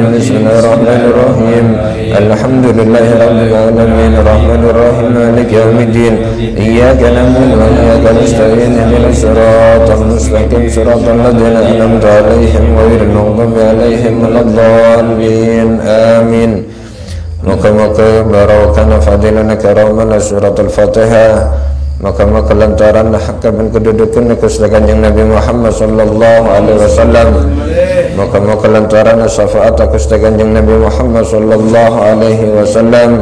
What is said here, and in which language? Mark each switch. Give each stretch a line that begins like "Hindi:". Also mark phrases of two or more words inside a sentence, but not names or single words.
Arabic: بسم الله الرحمن الرحيم. الحمد لله رب العالمين الرحمن الرحيم مالك يوم الدين إياك نعبد وإياك نستعين اهدنا الصراط المستقيم صراط الذين أنعمت عليهم غير المغضوب عليهم ولا الضالين آمين.
Javanese: Moga-moga barokah fadilana karamana surat al-Fatihah. Moga-moga lantaran hakaban kedudukan Gusti Kanjeng Nabi Muhammad
Arabic: صلى الله عليه وسلم.
Javanese: Moga-moga lantaran syafaat Gusti Kanjeng Nabi Muhammad
Arabic: صلى الله عليه وسلم.